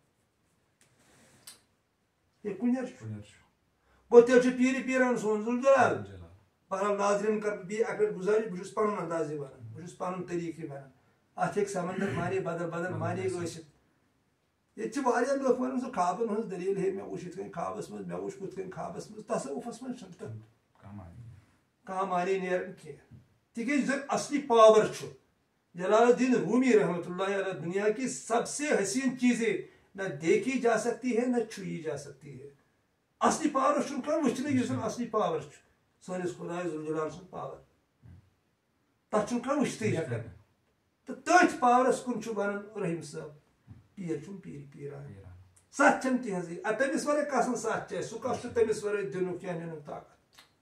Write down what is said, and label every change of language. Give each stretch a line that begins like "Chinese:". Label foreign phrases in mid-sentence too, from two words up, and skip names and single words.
Kashmiri: یہ کُنیر چھُ گوٚو تیٚلہِ چھُ پیٖرِ پیٖران سون ذوالجلال بہرحال ناظرین کر بیٚیہِ اکھ لٹہِ گزٲرِش بہٕ چھُس پنُن اندازے ونان بہٕ چھُس پنُن طریقہٕ ونان اتھ ہیٚکہِ سمندر معنی بدل بدل معنی ٲسِتھ ییٚتہِ چھِ واریاہ لُکھ ونان سُہ خوابن ہٕنٛز دلیٖل ہے مےٚ وُچھ یِتھ کٔنۍ خوابس منٛز مےٚ وُچھ ہُتھ کٔنۍ خوابس منٛز تصوُفس منٛز چھُنہٕ تتھ کانٛہہ معنی نیران کینٛہہ تِکیازِ یُس زن اصلی پاور چھُ جلال الدین رومی
Arabic: رحمتہ اللہ علیہ
Urdu: دنیا کی سب سے حسین چیزیں نہ دیکھی جا سکتی ہے نہ چھوئی جا سکتی ہے
Kashmiri: اصلی پاور چھُنہٕ کانٛہہ وٕچھنٕے یُس زن اصلی پاور چھُ سٲنِس خدایے ذوالجلال سُنٛد پاور تتھ چھُنہٕ کانٛہہ وٕچھتٕے ہٮ۪کان تہٕ تٔتھۍ پاورس کُن چھُ ونان رحیم صٲب پیٖر چھُم پیٖرِ پیٖران ستھ چھم تہنٛزٕے تٔمِس ورٲے کس نہٕ ستھ چھِ سُہ کس چھُ تٔمِس ورٲے دِنُک یا نِنُک طاقت